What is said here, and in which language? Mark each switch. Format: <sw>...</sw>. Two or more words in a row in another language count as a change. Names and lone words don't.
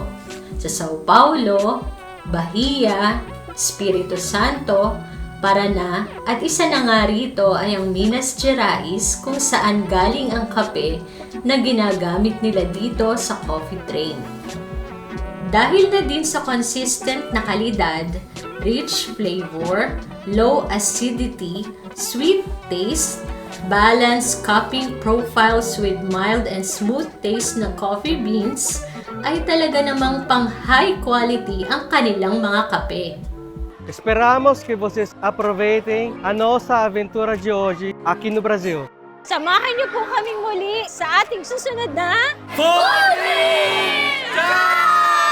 <tl>Sa Sao Paulo, Bahia, Espiritu Santo, Paraná at isa na nga rito ay ang Minas Gerais kung saan galing ang kape na ginagamit nila dito sa</tl> <en>coffee train.</en> <tl>Dahil na din sa consistent na kalidad,</tl> <en>rich flavor, low acidity, sweet taste, balanced cupping profiles with mild and smooth taste ng coffee beans,</en> <tl>ay talaga namang pang</tl> <en>high quality</en> <tl>ang kanilang mga kape.</tl> <pt>Esperamos que vocês aproveitem a nossa aventura de hoje aqui no Brasil.</pt> <tl>Samahan niyo po kaming muli sa ating susunod na Food Trip!</tl>